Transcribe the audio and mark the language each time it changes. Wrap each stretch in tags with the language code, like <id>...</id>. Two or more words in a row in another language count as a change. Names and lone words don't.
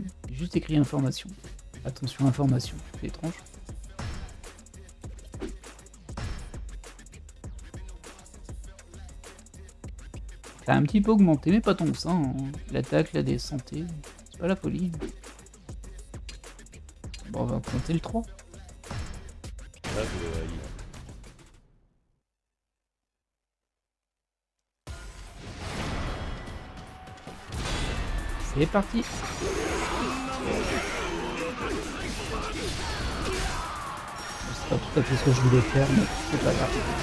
<fr>Juste écrit information. Attention, information, c'est étrange. Ça a un petit peu augmenté, mais pas tant que ça. Hein. L'attaque, la santé, c'est pas la folie. Bon, on va compter le 3.</fr> <ja>ラグではいい。</ja> <fr>C'est parti. C'est pas tout à fait ce que je voulais faire, mais c'est pas grave.</fr>